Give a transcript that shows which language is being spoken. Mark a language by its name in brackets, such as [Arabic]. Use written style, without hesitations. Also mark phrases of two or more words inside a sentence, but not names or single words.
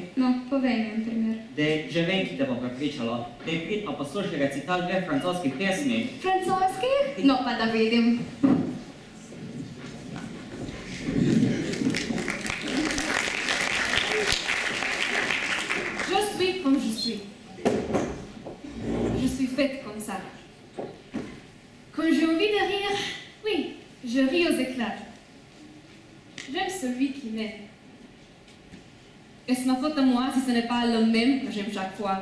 [Slovenian] No, povej mi en primer. Dej, že vem, ki te bo prepričalo. Dej, pridno poslušaj recital dveh francoskih pesmi. Francoskih? No, pa da vidim. [French] Je suis comme je suis. Je suis faite comme ça. Quand j'ai envie de rire, oui, je ris aux éclats. J'aime celui qui m'aime. Est-ce ma faute à moi si ce n'est pas le même que j'aime chaque fois?